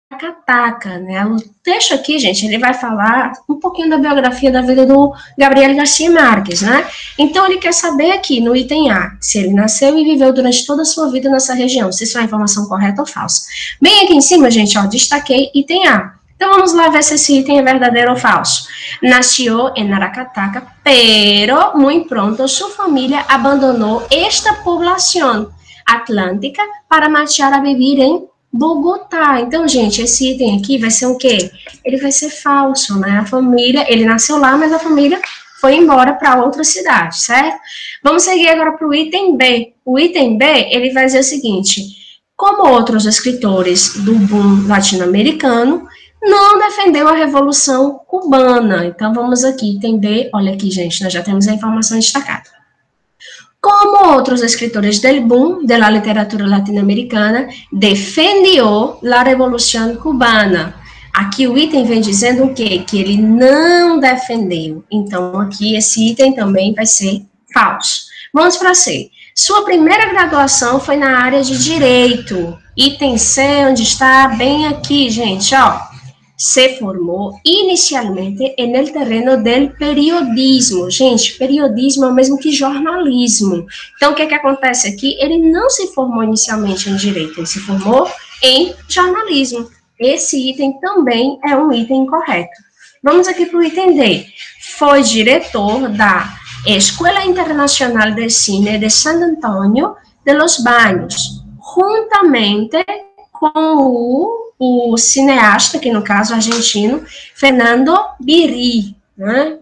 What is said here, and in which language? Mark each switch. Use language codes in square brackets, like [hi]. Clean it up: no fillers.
[pt] Aracataca, né? O texto aqui, gente, ele vai falar um pouquinho da biografia da vida do Gabriel Garcia Marques, né? Então, ele quer saber aqui, no item A, se ele nasceu e viveu durante toda a sua vida nessa região, se isso é informação correta ou falsa. Bem aqui em cima, gente, ó, destaquei item A. Então, vamos lá ver se esse item é verdadeiro ou falso. [es] Nació en Aracataca, pero muy pronto su familia abandonó esta población atlântica para marchar a viver em Bogotá. [pt] Então, gente, esse item aqui vai ser o quê? Ele vai ser falso, né? A família, ele nasceu lá, mas a família foi embora para outra cidade, certo? Vamos seguir agora para o item B. O item B, ele vai dizer o seguinte: como outros escritores do boom latino-americano, não defendeu a Revolução Cubana. Então, vamos aqui, item B. Olha aqui, gente, nós já temos a informação destacada. [es] Como outros escritores del boom de la literatura latino-americana, defendió la Revolución Cubana. [pt] Aqui o item vem dizendo o quê? Que ele não defendeu. Então, aqui esse item também vai ser falso. Vamos para C. Sua primeira graduação foi na área de Direito. Item C, onde está bem aqui, gente, ó. [es] Se formou inicialmente en el terreno del periodismo. [pt] Gente, periodismo é o mesmo que jornalismo. Então, o que acontece aqui? Ele não se formou inicialmente em Direito, ele se formou em jornalismo. Esse item também é um item incorreto. Vamos aqui para o item D. Foi diretor da Escuela Internacional de Cine de San Antonio de los Baños, juntamente com o cineasta, que no caso argentino, Fernando Biri, né?